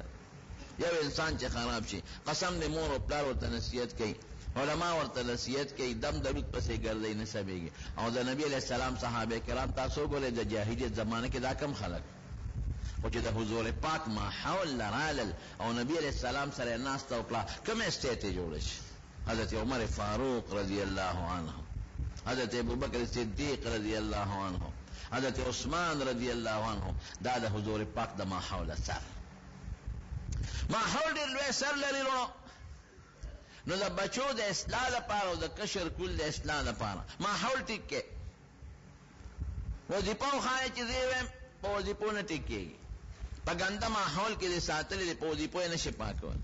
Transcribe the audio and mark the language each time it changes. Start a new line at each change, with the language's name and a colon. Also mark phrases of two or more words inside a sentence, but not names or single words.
Pashto: یو انسان چې خراب شي، قسم دی مور او پلار ورته نصیحت کوي، علما ورته نصیحت کوي، دم درود پسې ګرځئ نه سمېږي. او د نبی
Arabic: علیہ السلام
Pashto: صحابه کرام تاسو وګورئ د جاهلیت زمانه کې دا کم خلک خو چې د حضور پاک ماحول لرالل او نبی
Arabic: علیہ السلام
Pashto: سره ناسته وکړه، کوم اسټیټ یې جوړه شي؟ حضرت عمر فاروق
Arabic: رضی اللہ عنہ،
Pashto: حضرت ابوبکر صدیق
Arabic: رضی اللہ عنہ،
Pashto: حضرت عثمان
Arabic: رضی اللہ عنہ.
Pashto: دا د حضور پاک د ماحول سر، ماحول ډېر لوی سر لري. نو د بچو د اصلاح لپاره او د کشر کل د اصلاح لپاره ماحول ټیک کې. وظیفه وښایه چې زه ویم په وظیفو نه ټیک کېږي، په ګنده ماحول کې دې ساتلې دي، په وظیفو یې نشي پاکولی.